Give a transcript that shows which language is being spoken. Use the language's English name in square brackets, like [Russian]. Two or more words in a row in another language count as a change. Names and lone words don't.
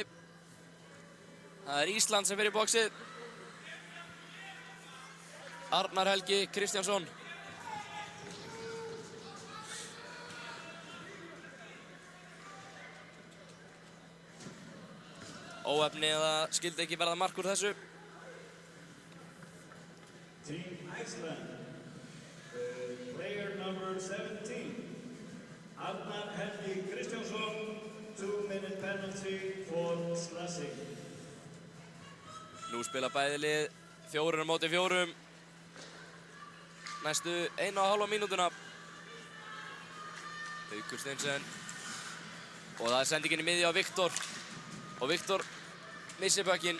[Icelandic] Það er Ísland sem fer í boxið. Arnar Helgi Kristjánsson. Óefni eða skildi ekki verða mark úr þessu. [English] Team Iceland, player number 17, Arnar Helgi Kristjánsson, 2-minute penalty for slashing. [Icelandic] Nú spila bæði lið 4 á móti 4. Næstu 1,5 mínútuna. Haukur Steinsen. Og það er sendingin í miðju á Viktor. Og Viktor missir bökkinn.